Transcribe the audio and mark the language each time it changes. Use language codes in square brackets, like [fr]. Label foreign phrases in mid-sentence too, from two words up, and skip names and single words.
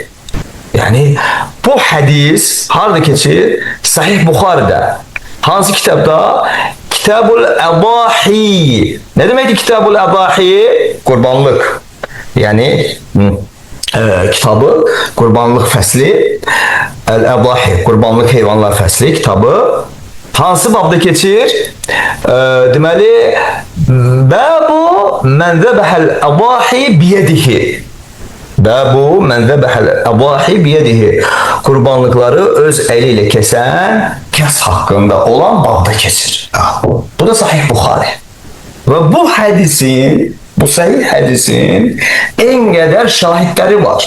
[az] Yani bu hadis harda keçir? Sahih Buxarıda. Hansı kitabda? [ar] كتاب الأضاحي. [tr] Ne demekti [ar] كتاب الأضاحي? [tr] Kurbanlık. Yani kitabı kurbanlık fəsli El-Adahi kurbanlık heyvanlar fəsli kitabı hansı babda keçir? [az] Deməli [ar] باب من ذبح الأضاحي بيده. باب من ذبح الأضاحي بيده. [tr] Kurbanlıkları öz eliyle kesen kes hakkında olan babda keçir. [az] Bu da Sahih Buxari. [tr] Ve bu hadisin, bu sahih hadisin en kadar şahitleri var.